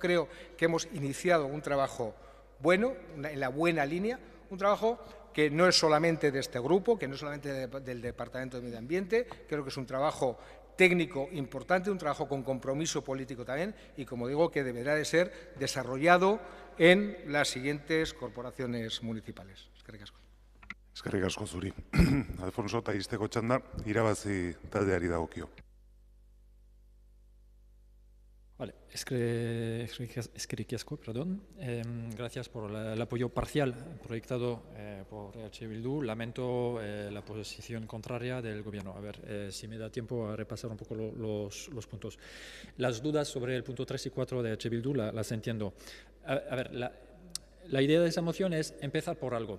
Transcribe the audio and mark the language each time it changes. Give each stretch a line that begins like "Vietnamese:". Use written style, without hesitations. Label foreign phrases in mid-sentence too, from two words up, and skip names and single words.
Spanish: Creo que hemos iniciado un trabajo bueno, en la buena línea, un trabajo que no es solamente de este grupo, que no es solamente del Departamento de Medio Ambiente, creo que es un trabajo técnico importante, un trabajo con compromiso político también y, como digo, que deberá de ser desarrollado en las siguientes corporaciones municipales.
Basque: Eskerrik asko. Eskerrik asko zuri. Alfonso, eta izteko txanda, irabazi taldeari dagokio. Vale, eskerrik asko,
Spanish: perdón. Gracias por el apoyo parcial proyectado por EH Bildu. Lamento la posición contraria del Gobierno. A ver, si me da tiempo a repasar un poco los puntos. Las dudas sobre el punto 3 y 4 de EH Bildu las entiendo. A ver, la idea de esa moción es empezar por algo.